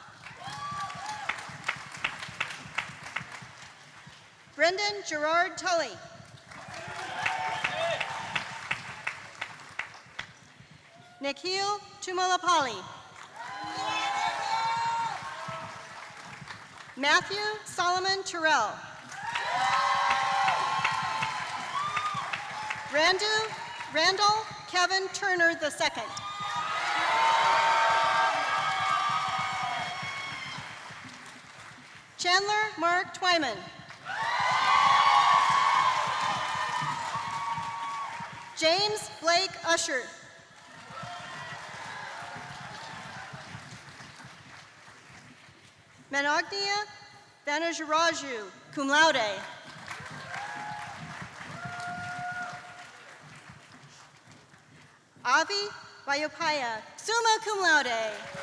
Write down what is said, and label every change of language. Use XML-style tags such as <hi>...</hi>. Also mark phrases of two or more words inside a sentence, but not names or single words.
<en>Brendan Gerard Tully. Nikhil Tumalapalli. Matthew Solomon Terrell. Randall Kevin Turner II. Chandler Mark Twyman. James Blake Usher. Manognia Thanajuraju,</en> <la>cum laude.</la> <en>Avi Vayopaya,</en> <la>summa cum laude.</la>